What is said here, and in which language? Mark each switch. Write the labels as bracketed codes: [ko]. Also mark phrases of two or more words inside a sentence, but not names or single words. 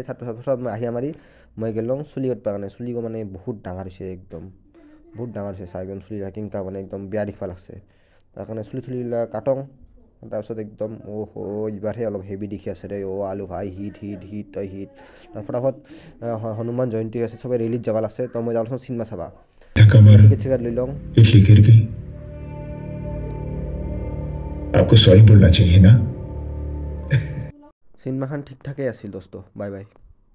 [as] থাৰ্ড পাছত মই আহি মাৰি মই গেলোঁ চুলি কাটবৰ কাৰণে চুলি মানে বহুত ডাঙৰ হৈছে একদম বহুত ডাঙৰ হৈছে চাই একদম চুলি কেনেকা মানে একদম বেয়া দেখিব লাগছে তাৰ কাৰণে চুলিবিলাক কাটং তাৰপিছত একদম এইবাৰহে অলপ হেভি দেখি আছে দেই আলু ভাই হিট তই হিট ফটাফট হনুমান জয়ন্তী আছে চবে ৰেলীত যাব লাগছে তো মই যাওঁচোন চিনেমা চাবা টিকেট চিকেট লৈ লওঁ [hi] इडली गिर गई आपको सॉरी बोलना चाहिए ना [as] চিনেমাখন ঠিক ঠাকেই আছিল দোস্ত বাই বাই